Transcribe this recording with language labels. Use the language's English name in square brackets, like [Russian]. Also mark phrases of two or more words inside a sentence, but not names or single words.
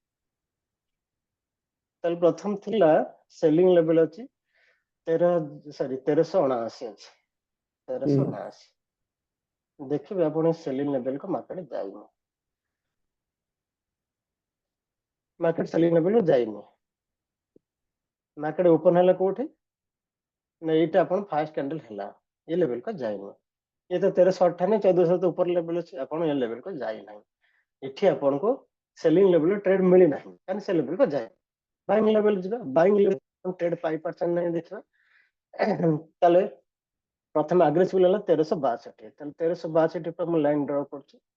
[Odia] ତାହେଲେ ପ୍ରଥମ ଥିଲା [English] selling level [Odia] ଅଛି 1379 ଅଛି 1379। ଦେଖିବେ ଆପଣ [English] selling level [Odia] କୁ ମାର୍କେଟ ଯାଇନି, [English] market selling level [Odia] କୁ ଯାଇନି। [English] market open [Odia] ହେଲା କୋଉଠି ନା ଏଇଟା ଆପଣ [English] first candle [Odia] ହେଲା, ଏ ଲେଭେଲ କୁ ଯାଇନି। [Hindi] ये तो 1358 1400 तो ऊपर लेवल [Odia] ଅଛି, ଆପଣ ଏ ଲେଭେଲ କୁ ଯାଇନାହିଁ। ଏଠି ଆପଣଙ୍କୁ [English] selling level trade [Odia] ମିଳିନାହିଁ କାରଣ ସେ ଲେଭେଲ କୁ ଯାଏ। [English] buying level [Odia] ଯିବା, [English] buying level trade [Odia] ପାଇ ପାରୁଛନ୍ତି ନାହିଁ ଦେଖିବା। ତାହେଲେ ପ୍ରଥମେ ଆଗ୍ରେସିଭ ହେଲା 1362, ତାହେଲେ 1362 ଉପରେ ମୁଁ [English] line draw [Odia] କରୁଛି।